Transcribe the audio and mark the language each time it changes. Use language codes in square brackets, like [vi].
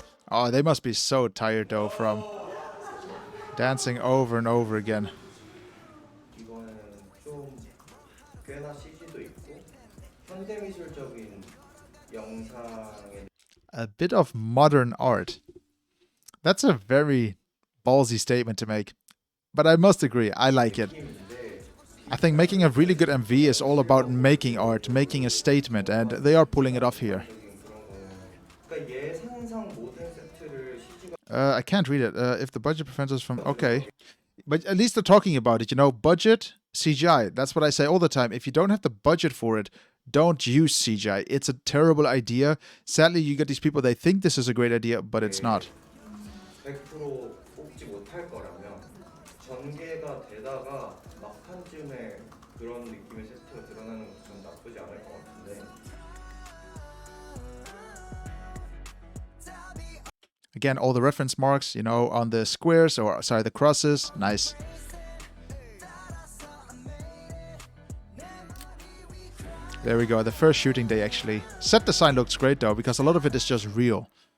[en] Oh, they must be so tired though from dancing over and over again. [ko] 이거는 좀 꽤나 CG도 있고 현대미술적인 영상의 [en] A bit of modern art. That's a very ballsy statement to make, but I must agree, I like it. [ko] 느낌인데 [en] I think making a really good MV is all about making art, making a statement, and they are pulling it off here. [ko] 그런 거는 그러니까 예상상 모든 세트를 CG가 [en] I can't read it. If the budget prevents us from... Okay. But at least they're talking about it, you know, budget, CGI. That's what I say all the time. If you don't have the budget for it, don't use CGI. It's a terrible idea. Sadly, you get these people, they think this is a great idea, but it's not. [ko] 100% 뽑지 못할 거라면 전개가 되다가 막판쯤에 그런 느낌의 세트가 드러나는 것도 전 나쁘지 않을 것 같은데 [en] Again, all the reference marks, you know, on the squares, or sorry, the crosses. Nice. There we go, the first shooting day actually. Set design looks great though, because a lot of it is just real.